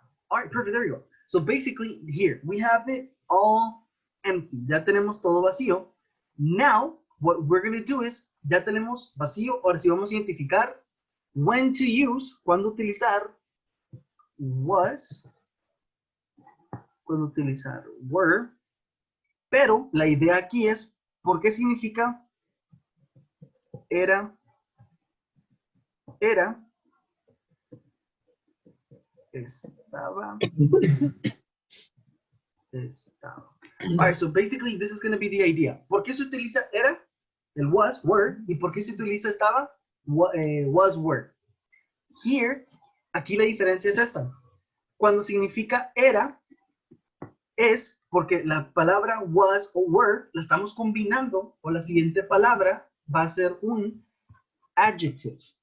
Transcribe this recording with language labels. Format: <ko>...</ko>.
<en>All right, perfect. There you go. So basically, here, we have it all empty.</en> <es>Ya tenemos todo vacío.</es> <en>Now, what we're going to do is,</en> <es>ya tenemos vacío, ahora sí vamos a identificar</es> <en>when to use,</en> <es>cuándo utilizar was, cuándo utilizar were, pero la idea aquí es, ¿por qué significa era, estaba, estaba?</es> <en>All right, so basically this is going to be the idea.</en> <es>¿Por qué se utiliza era, el was, were, y por qué se utiliza estaba, was, were? Here, aquí la diferencia es esta. Cuando significa era, es porque la palabra was o were la estamos combinando, o la siguiente palabra va a ser un adjective.</es>